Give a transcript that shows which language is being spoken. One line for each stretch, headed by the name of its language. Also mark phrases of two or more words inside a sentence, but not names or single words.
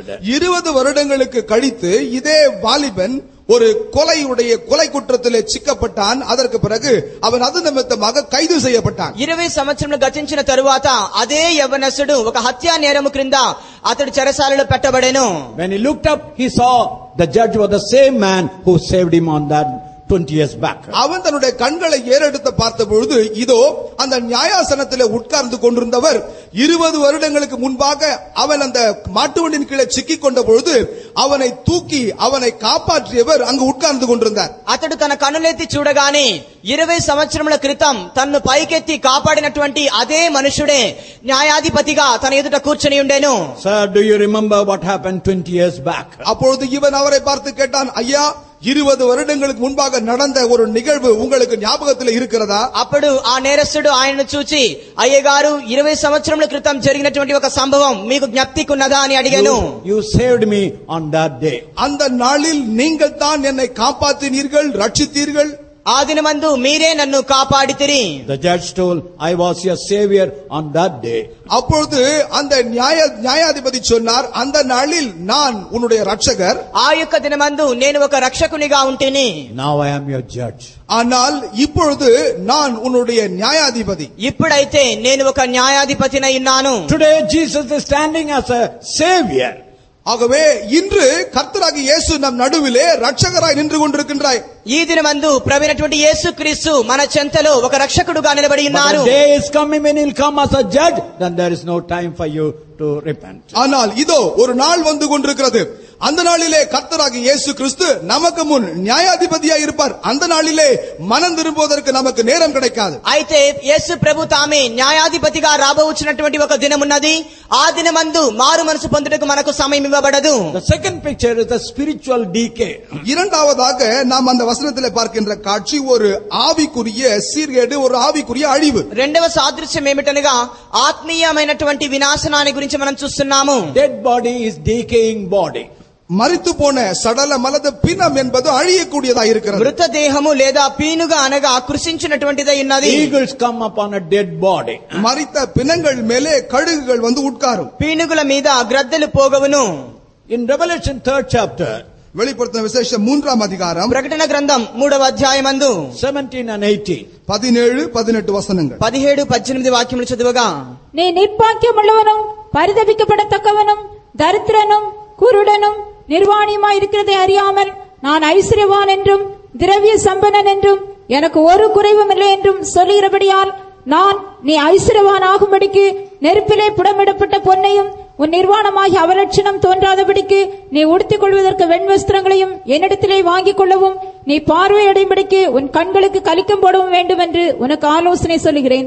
Tamil: 20 வருடங்களுக்கு கழித்து இதே வாலிபன் ஒரு கொலை குற்றத்திலே சிக்கப்பட்டான். அதற்கு பிறகு அவன் அது நிமித்தமாக கைது செய்யப்பட்டான்.
Telugu: 20 సంవత్సరములు గతించిన తరువాత అదే యవ్వనస్తుడు ఒక హత్యా నేరము క్రింద అతడు చెరసాలలో పెట్టబడెను.
English: When he looked up, he saw the judge was the same man who saved him on that 20 years back.
Tamil: அவன் தன்னுடைய கண்களை ஏறெடுத்து பார்த்த பொழுது இதோ அந்த நியாயாசனத்திலே உட்கார்ந்து கொண்டிருந்தவர் 20 வருடங்களுக்கு முன்பாக அவன் அந்த மாட்டு வண்டியின் கீழே சிக்கிக் கொண்ட பொழுது அவனை தூக்கி அவனை காப்பாற்றியவர் அங்கு உட்கார்ந்து கொண்டிருந்தார்.
Telugu: అతడు తన కన్నులెత్తి చూడగానే 20 సంవత్సరముల క్రితం తన్ను పైకెత్తి కాపాడినటువంటి అదే మనుషుడే న్యాయాధిపతిగా తన ఎదుట కూర్చొని ఉండెను.
English: Sir, do you remember what happened 20 years back?
Tamil: அப்பொழுது இவன் அவரை பார்த்து கேட்டான், ஐயா, 20 வருடங்களுக்கு முன்பாக நடந்த ஒரு நிகழ்வு உங்களுக்கு ஞாபகத்தில் இருக்கிறதா?
Telugu: అప్పుడు ఆ నేరస్తుడు ఆయనను చూచి, అయ్యగారు 20 సంవత్సరముల క్రితం జరిగినటువంటి ఒక సంభవం మీకు జ్ఞప్తికున్నదా అని అడిగాను.
English: You saved me on that day.
Tamil: அந்த நாளில் நீங்கள் தான் என்னை காப்பாற்றினீர்கள், ரட்சித்தீர்கள்.
Telugu: ఆ దినమందు మీరే నన్ను కాపాడితిరి.
English: The judge told, I was your savior on that day.
Tamil: அப்பொழுது அந்த நியாயாதிபதி சொன்னார், அந்த நாளில் நான் உன்னுடைய ரட்சகர்.
Telugu: ఆ యొక్క దినమందు నేను ఒక రక్షకునిగా ఉంటిని.
English: Now I am your judge.
Tamil: ஆனால் இப்பொழுது நான் உன்னுடைய நியாயாதிபதி.
Telugu: ఇప్పుడైతే నేను ఒక న్యాయాధిపతినై ఉన్నాను.
English: Today Jesus is standing as a savior.
Tamil: ஆகவே இன்று கர்த்தராகிய இயேசு நம் நடுவிலே ரட்சகராய் நின்று கொண்டிருக்கின்றாய்.
Telugu: ఈ దినమందు ప్రభువైనటువంటి యేసుక్రీస్తు మన చెంతలో ఒక రక్షకుడుగా నిలబడి ఉన్నారు.
English: The day is coming when he'll come as a judge, then there is no time for you to repent.
Tamil: ஆனால் இதோ ஒரு நாள் வந்து கொண்டிருக்கிறது. அந்த நாளிலே கர்த்தராகிய இயேசு கிறிஸ்து நமக்கு முன் நியாயாதிபதியாய் இருப்பார். அந்த நாளிலே மனம் திரும்புவதற்கு நமக்கு நேரம் கிடைக்காது.
Telugu: అయితే యేసు ప్రభు తామే న్యాయాధిపతిగా రాబోచున్నటువంటి ఒక దినం ఉన్నది. ఆ దినమందు మారు మనసు పొందుటకు మనకు సమయం ఇవ్వబడదు.
English: The second picture is the spiritual decay.
Tamil: இரண்டாவதாக நாம் அந்த வசனத்திலே பார்க்கின்ற காட்சி ஒரு ஆவிக்குரிய சீர்கேடு, ஒரு ஆவிக்குரிய அழிவு.
Telugu: రెండవ సాదృశ్యం ఏమిటనగా ఆత్మీయమైనటువంటి వినాశనాన్ని గురించి మనం చూస్తున్నాము.
English: Dead body is decaying body.
Tamil: மரித்து போன சடலம் அல்லது பிணம் என்பது அழியக்கூடியதா இருக்கிறது.
Telugu: మృతదేహము లేదా పీనుగా అనగా కృషించినటువంటిదై ఉన్నది.
English: Eagles come upon a dead body.
Tamil: மரித்த பிணங்கள் மேலே கழுகுகள் வந்து உட்காரும்.
Telugu: పీనుగుల మీద గ్రద్దలు పోగవును.
English: In Revelation 3rd chapter,
Tamil: வெளிப்படுத்தின விசேஷம் 3ஆம் அதிகாரம்
Telugu: ప్రకటన గ్రంథం 3వ అధ్యాయమందు
English: 17 and 18.
Tamil: 17, 18 వచనங்கள்.
Telugu: 17, 18 వాక్యములు చదువుగా,
Tamil: நீ நிர்பாக்கியமுள்ளவனும் பரிதபிக்கப்படத்தக்கவனும் தரித்திரனும் குருடனும் நிர்வாணியுமாய் இருக்கிறதை அறியாமல் நான் ஐஸ்வர்யவான் என்றும் திரவிய சம்பனன் என்றும் எனக்கு ஒரு குறைவும் இல்லை என்றும் சொல்லுகிறபடியால் நான் நீ ஐஸ்வர்யவான் ஆகும்படிக்கு நெருப்பிலே புடமிடப்பட்ட பொன்னையும் உன் நிர்வாணமாகி அவலட்சணம் தோன்றாதபடிக்கு நீ உடுத்திக் கொள்வதற்கு வெண்வஸ்திரங்களையும் என்னிடத்திலே வாங்கிக் கொள்ளவும் நீ பார்வையடையும்படிக்கு உன் கண்களுக்கு கலிக்கம் போடவும் வேண்டும் என்று உனக்கு ஆலோசனை சொல்லுகிறேன்.